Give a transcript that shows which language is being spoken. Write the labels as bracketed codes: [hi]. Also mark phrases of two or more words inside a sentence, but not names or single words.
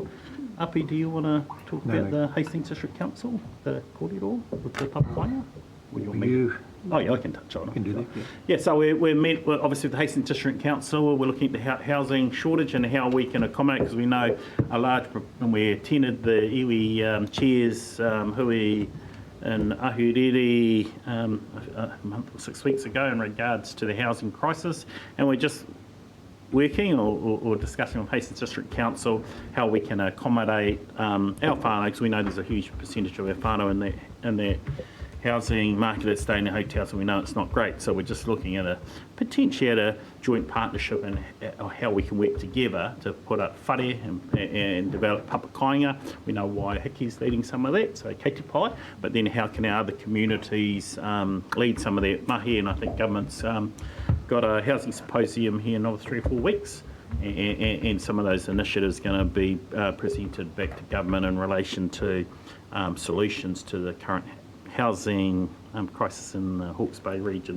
[en] Api, do you want to talk about the Hastings District Council, the kōrero with the papawainga? Oh yeah, I can touch on it. You can do that, yeah. Yeah, so we're met with, obviously, with the Hastings District Council. We're looking at the housing shortage and how we can accommodate, because we know and we attended the iwi chairs hui in Ahuriri a month or 6 weeks ago in regards to the housing crisis, and we're just working or discussing with Hastings District Council how we can accommodate our whānau, because we know there's a huge percentage of our whānau in that housing market that's staying in hotels, and we know it's not great. So we're just looking at a joint partnership and how we can work together to put up whare and develop papakainga. We know why Hiki's leading some of that, so [mi] kei te pai, [en] but then how can our other communities lead some of that mahi, and I think government's got a housing symposium here in another 3 or 4 weeks, and some of those initiatives going to be presented back to government in relation to solutions to the current housing crisis in the Hawke's Bay region.